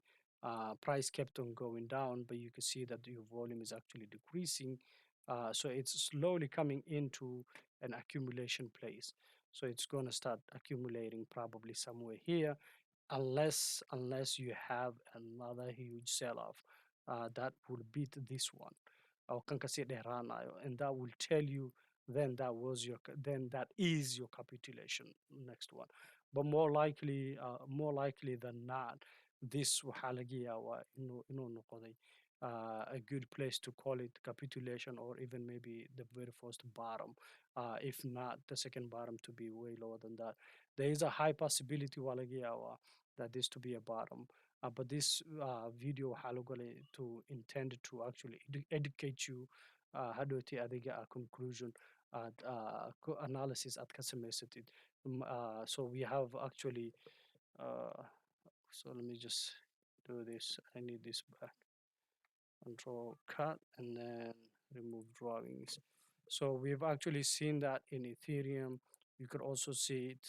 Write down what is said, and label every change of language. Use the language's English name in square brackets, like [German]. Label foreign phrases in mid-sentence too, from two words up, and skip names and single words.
[English] Price kept on going down, but you can see that your volume is actually decreasing. So it's slowly coming into an accumulation place. So it's going to start accumulating probably somewhere here, unless you have another huge sell-off that will beat this one, or [Somali] kan kasii dheeraanayo, [English] and that will tell you then that is your capitulation next one. But more likely than not, this [Somali] waxaa laga yaabaa inuu noqday [English] a good place to call it capitulation, or even maybe the very first bottom, if not the second bottom to be way lower than that. There is a high possibility that this to be a bottom. But this video [Somali] waxaa lagu galay [English] to intend to actually educate you [Somali] hadhowti adiga [English] conclusion analysis [Somali] aad ka samaysatid. [English] So we have actually uh, so let me just do this. I need this back. Control cut and then remove drawings. So we've actually seen that in Ethereum. You could also see it.